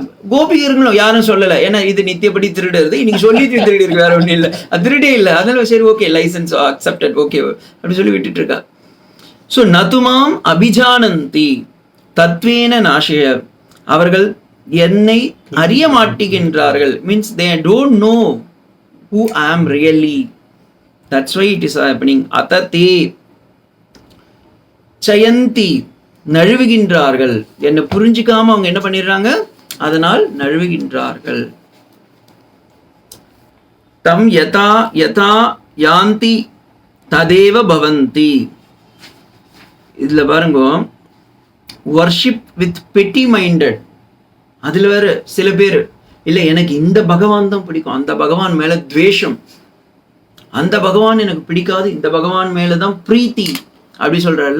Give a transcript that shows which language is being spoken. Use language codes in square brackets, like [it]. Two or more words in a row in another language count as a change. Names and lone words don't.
[ta] கோபிகர்களும் யாரும் சொல்லல, ஏன்னா இது நித்தியப்படி திருடுறது, இன்னைக்கு சொல்லி திருடி இருக்கு, வேற ஒன்றும் இல்லை, அது திருடே இல்லை. அதனால சரி ஓகே, [en] license accepted, [ta] ஓகே அப்படி சொல்லி விட்டுட்டு இருக்கா. [sa] ஸோ न तु माम् अभिजानन्ति तत्त्वेन नाशय. [ta] அவர்கள் என்னை அறிய மாட்டுகின்றார்கள். [en] means they don't know who I am really. That's why it is happening. [sa] अतः च्यवन्ति, நழுவுகின்றார்கள். [ta] என்ன புரிஞ்சிக்காம அவங்க என்ன பண்ணிடுறாங்க, அதனால் நழுவுகின்றார்கள். [sa] तं यथा यथा यान्ति तदेव भवन्ति. [ta] இதுல பாருங்க, [en] worship with petty minded. [ta] அதுல வேற சில பேர் இல்லை எனக்கு இந்த பகவான் தான் பிடிக்கும், அந்த பகவான் மேல துவேஷம், அந்த பகவான் எனக்கு பிடிக்காது, இந்த பகவான் மேலதான் பிரீத்தி அப்படி சொல்றாருல்ல.